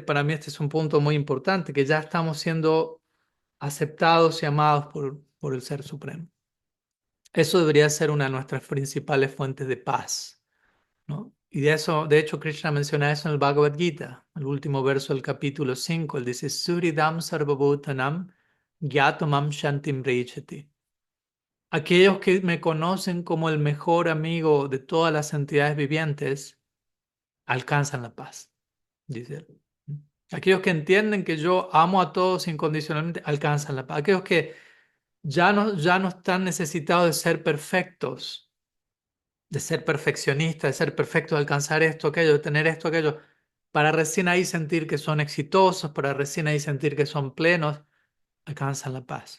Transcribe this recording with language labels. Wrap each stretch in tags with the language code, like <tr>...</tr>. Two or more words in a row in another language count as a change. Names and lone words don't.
<es>Para mí este es un punto muy importante, que ya estamos siendo aceptados y amados por el Ser Supremo. Eso debería ser una de nuestras principales fuentes de paz, ¿no? Y de eso, de hecho, Krishna menciona eso en el Bhagavad Gita, el último verso del capítulo 5. Él dice,</es> <sa>सुहृदं सर्वभूतानां ज्ञात्वा मां शान्तिमृच्छति.</sa> <es>Aquellos que me conocen como el mejor amigo de todas las entidades vivientes alcanzan la paz, dice él. Aquellos que entienden que yo amo a todos incondicionalmente alcanzan la paz. Aquellos que ya no están necesitados de ser perfectos, de ser perfeccionistas, de ser perfectos, de alcanzar esto, aquello, de tener esto, aquello, para recién ahí sentir que son exitosos, para recién ahí sentir que son plenos, alcanzan la paz.</es>